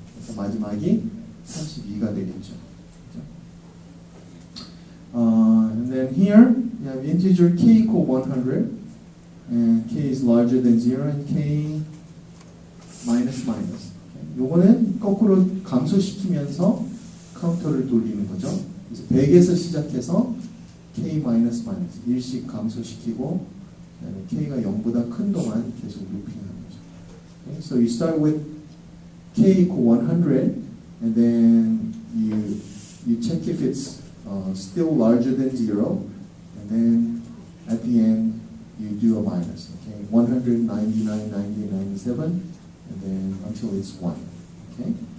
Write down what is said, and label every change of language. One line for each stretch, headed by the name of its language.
Korean: 그래서 마지막이 32가 되겠죠.
English: And then here you have integer k equal 100, and k is larger than 0, and k minus minus.
Korean: 요거는 거꾸로 감소시키면서 카운터를 돌리는 거죠. 그래서 100에서 시작해서 k minus minus 1씩 감소시키고 그다음에 k가 0보다 큰 동안 계속 루핑하는 거죠.
English: Okay? So you start with k equal 100, and then you check if it's still larger than 0, and then at the end you do a minus. Okay, 199, 90, 97, and then until it's 1. Okay.